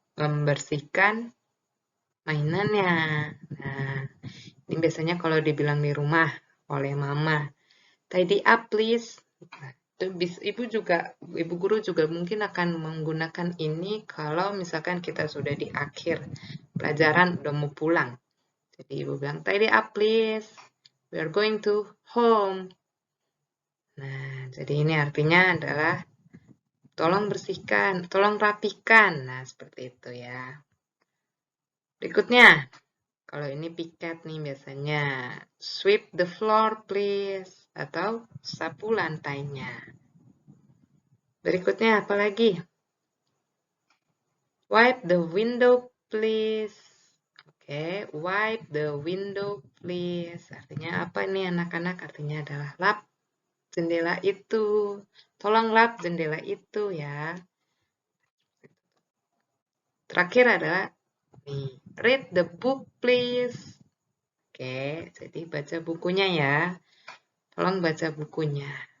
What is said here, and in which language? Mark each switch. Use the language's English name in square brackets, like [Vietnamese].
[Indonesian] Membersihkan mainannya. Nah, ini biasanya kalau dibilang di rumah oleh mama, [English] tidy up please. [Indonesian] Nah, ibu guru juga mungkin akan menggunakan ini kalau misalkan kita sudah di akhir pelajaran, udah mau pulang. Jadi ibu bilang, [English] tidy up please, we are going to home. [Indonesian] Nah, jadi ini artinya adalah tolong bersihkan, tolong rapikan. Nah, seperti itu ya. Berikutnya, kalau ini piket nih biasanya, [English] sweep the floor please, [Indonesian] atau sapu lantainya. Berikutnya apa lagi? [English] Wipe the window please. Oke, wipe the window please. [Indonesian] Artinya apa nih anak-anak? Artinya adalah lap jendela itu. Tolong lap jendela itu ya. Terakhir adalah nih, [English] read the book please. [Indonesian] Oke, jadi baca bukunya ya. Tolong baca bukunya.